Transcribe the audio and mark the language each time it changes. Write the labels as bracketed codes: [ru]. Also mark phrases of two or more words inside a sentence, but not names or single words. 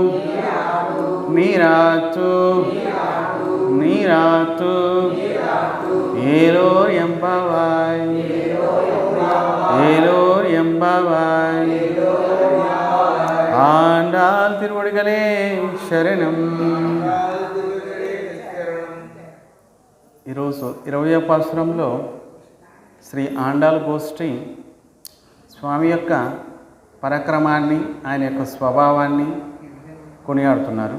[ta] நீராட்டு நீராட்டு ஏலோர் எம்பவாய் ஏலோர் எம்பவாய் ஆண்டாள் திருவடிகளே శరణం. [te] ఈరోజు 20వ పాసురంలో శ్రీ ఆండాళ్ గోష్ఠి స్వామి యొక్క పరాక్రమాన్ని, ఆయన యొక్క స్వభావాన్ని కొనియాడుతున్నారు.